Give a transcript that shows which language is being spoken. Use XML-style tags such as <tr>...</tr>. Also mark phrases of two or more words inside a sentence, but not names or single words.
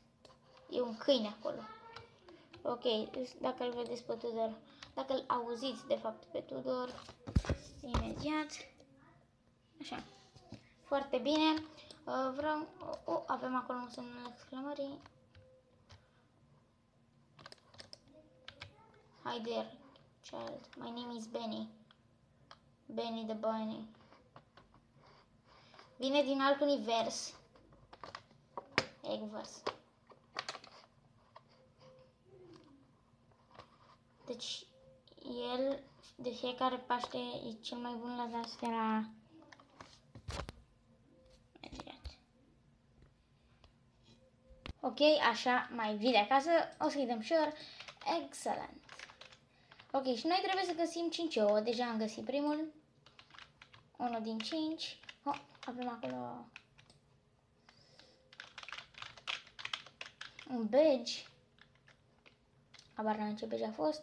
<ro>E un câine acolo. Ok. Dacă îl vedeți pe Tudor, dacă îl auziți de fapt pe Tudor, imediat. Așa. Foarte bine. Avem acolo un semn al exclamării.</ro> <en>Hi there, child. My name is Benny. Benny the Bunny.</en> <ro>Vine din alt univers. Eggverse. Deci, el de fiecare Paște e cel mai bun la de-astea. Ok, așa mai vii de acasă. O să-i dăm sure. Excellent. Ok, și noi trebuie să găsim 5 ouă. Deja am găsit primul. 1 din 5. Avem acolo un badge. Abar n-am ce badge a fost.</ro>